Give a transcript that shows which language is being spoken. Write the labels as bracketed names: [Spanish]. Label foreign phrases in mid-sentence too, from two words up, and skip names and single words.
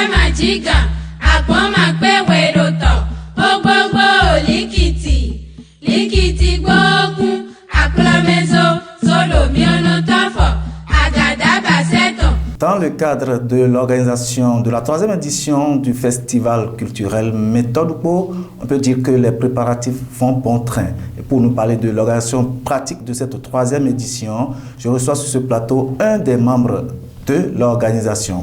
[Yoruba] jiga, àgbọ̀n máa gbé wèrò tọ̀, ó gbogbo líkìtì gbóògùn, àkúlọ́mẹ́sọ, sólòmí ọ̀nà tọ́fọ̀, àgàdàbà sẹ́tọ̀. [French] Dans le cadre de l'organisation de la 3e édition du festival culturel Méthode Oupo, on peut dire que les préparatifs vont bon train. Et pour nous parler de l'organisation pratique de cette 3e édition, je reçois sur ce plateau un des membres de l'organisation.